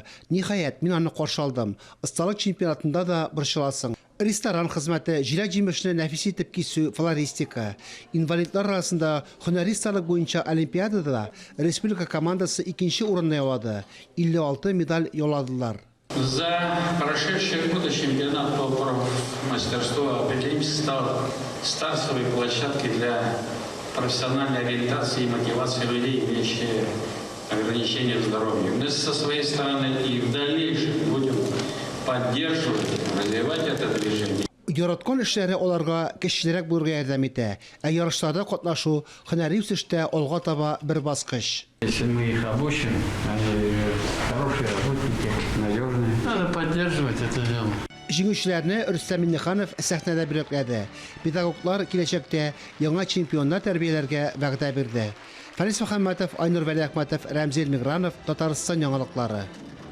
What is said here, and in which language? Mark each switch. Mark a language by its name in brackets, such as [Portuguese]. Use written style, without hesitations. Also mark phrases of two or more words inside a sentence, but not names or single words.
[Tatar] Ниһаять, мин аны каршы алдым. Осталык чемпионатында да борчыласың. Ресторан хезмәте, җиләк-җимешне нәфис итеп кисү, флористика. Инвалидлар арасында һөнәри осталык буенча олимпиадада республика командасы икенче урынны яулады. 56 медаль яуладылар. [Russian] За прошедшие годы чемпионат по мастерству определимся стал стартовой площадкой для профессиональной ориентации и мотивации людей, имеющих ограничения здоровья. Мы со своей стороны и в дальнейшем будем поддерживать, развивать это движение. [Tatar] Яраткан эшләре аларга кешеләргә булырга ярдәм итә. Ярышларда катнашу һөнәри үсештә алга таба бер баскыч. [Russian] Если мы их обучим, они хорошие работники, надежные. Надо поддерживать это дело. [Tatar] Җиңүчеләрне Рөстәм Миңнеханов сәхнәдә бүләкләде. Педагоглар киләчәктә яңа чемпионнар тәрбияләргә вәгъдә бирде. Фарис Мөхәммәтов, Айнур Вәлиәхмәтов, Рәмзил Мигранов, Татарстан яңалыклары.